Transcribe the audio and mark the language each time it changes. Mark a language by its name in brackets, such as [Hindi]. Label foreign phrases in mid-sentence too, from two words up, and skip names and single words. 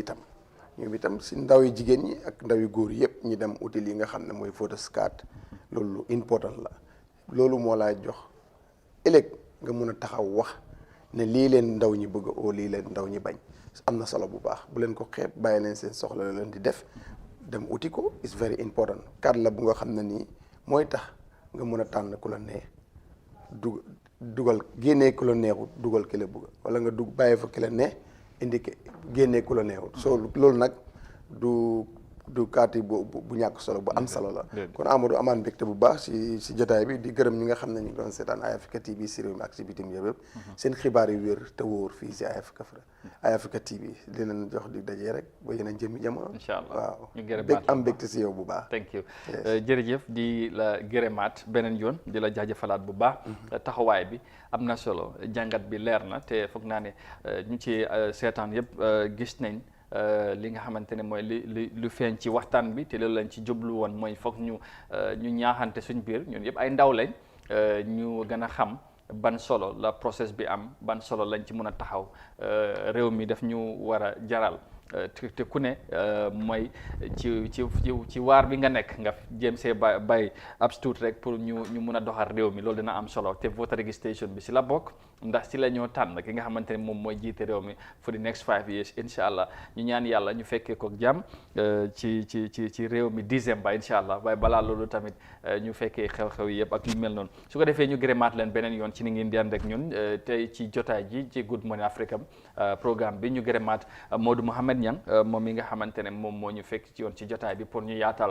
[Wolof] itam ñoom itam si ndaw yi jigéen ñi ak ndaw yi góor yëpp ñu dem uti yi nga xam ne mooy [English] voters card [Wolof] loolu important la loolu moo laa jox ëllëg nga mun a taxaw wax ne lii leen ndaw ñi bëgg oo lii leen ndaw ñi bañ am na solo bu baax bu leen ko xeeb bàyyi leen seen soxla la leen di def dem uti ko [English] is very important card [Wolof] la bu nga xam ne nii mooy tax nga mun a tànn ku la neex dugal génnee ku la neexut dugal ki la bëgg wala nga bàyyi fa ki la neex indiqué génnee ku la neexut soo loolu nag du kaati bu ñàkk solo bu am solo la kon Amadou amaan mbégte bu baax si jotaay bi di gërëm ñi nga xam ne ñu ngi doon seetaan Eye Africa TV si réew mi ak si bitim yëpp seen xibaar yu wér te wóor fii si Eye Africa TV di leen jox di dajee rek ba yeneen jëmmi jamono [Arabic] إن شاء الله [Wolof] waaw ñu gërëmaat am mbégte si yow bu baax [English] thank you [Wolof] jërëjëf di la gërëmaat beneen yoon di la jaajëfalaat bu baax taxawaay bi am na solo jàngat bi leer na te foog naa ne ñu ci seetaan yëpp gis nañ li nga xamante ne mooy lu feeñ ci waxtaan bi te loolu lañ ci jublu woon mooy foog ñu ñaaxante suñ biir ñun yëpp ay ndaw lañ ñu gën a xam ban solo la process bi am ban solo lañ ci mën a taxaw réew mi daf ñu war a jaral te ku ne mooy ci waar bi nga nekk nga jéem see bay ab tuut rek pour ñu mun a doxal réew mi loolu dina am solo te [English] voter registration [Wolof] bi si la bokk ndax si la ñoo tànn ki nga xamante ne moom mooy jiite réew mi [English] for the next 5 years [Arabic] إن شاء الله [Wolof] ñu ñaan yàlla ñu fekkee ko jàmm ci réew mi décembre [Arabic] إن شاء الله [Wolof] waaye balaa loolu tamit ñu fekkee xew-xew yi yëpp ak yu mel noonu su ko defee ñu gërëmaat leen beneen yoon ci ni ngeen di ànd ak ñun tey ci jotaay ji ci Good Morning Africa programme bi ñu gërëmaat Modou Mohamed Niang moom mi nga xamante ne moom moo ñu fekk ci yoon ci jotaay bi pour ñu yaatal